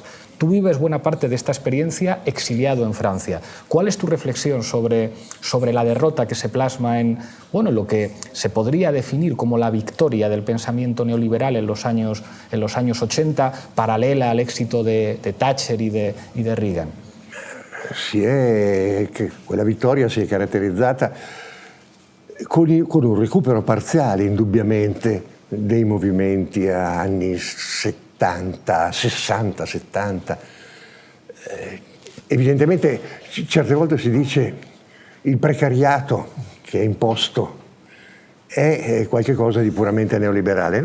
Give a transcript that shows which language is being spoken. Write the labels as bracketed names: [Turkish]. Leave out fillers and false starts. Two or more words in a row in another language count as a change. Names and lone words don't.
[Spanish] Tú vives buena parte de esta experiencia exiliado en Francia. ¿Cuál es tu reflexión sobre la derrota que se plasma en lo que se podría definir como la victoria del pensamiento neoliberal en los años 80, paralela al éxito de Thatcher y de Reagan? [Italian] Quella vittoria si è caratterizzata con un recupero parziale, indubbiamente, dei movimenti anni 70, 60, 70. Evidentemente, certe volte si dice il precariato che è imposto è qualcosa di puramente neoliberale.